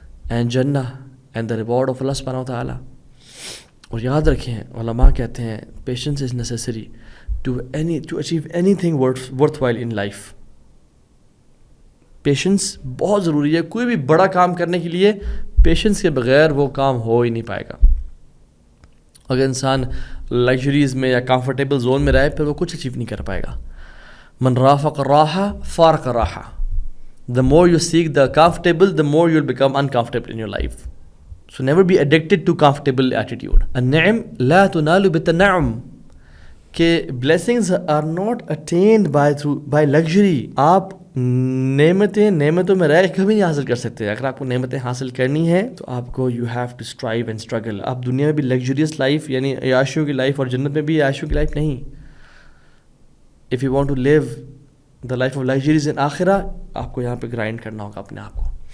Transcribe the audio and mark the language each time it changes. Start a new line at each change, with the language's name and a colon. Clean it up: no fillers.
English: And جنہ and the reward of Allah سبحانہ و تعالیٰ.
Urdu: اور یاد رکھیں علماء کہتے ہیں
English: Patience is necessary to achieve anything worth while in life.
Urdu: Patience بہت ضروری ہے. کوئی بھی بڑا کام کرنے کے لیے پیشنس کے بغیر وہ کام ہو ہی نہیں پائے گا. اگر انسان لگژریز میں یا کمفرٹیبل زون میں رہے پھر وہ کچھ اچیو نہیں کر پائے گا.
Arabic: من رافق راحہ فارق راحہ.
English: The more you seek the comfortable, the more you'll become uncomfortable in your life. So never be addicted to comfortable attitude.
Arabic: النعم لا تنال بالتنعم.
English: کہ blessings are not attained by luxury.
Urdu: آپ نعمتوں میں رہ کبھی نہیں حاصل کر سکتے. اگر آپ کو نعمتیں حاصل کرنی ہے تو آپ کو
English: you have to strive and struggle.
Urdu: آپ دنیا میں بھی
English: luxurious life
Urdu: یعنی عیاشیوں کی لائف اور جنت میں بھی عیاشیوں کی لائف نہیں.
English: If you want to live the life of luxuries in آخرہ
Urdu: آپ کو یہاں پہ گرائنڈ کرنا ہوگا اپنے آپ کو.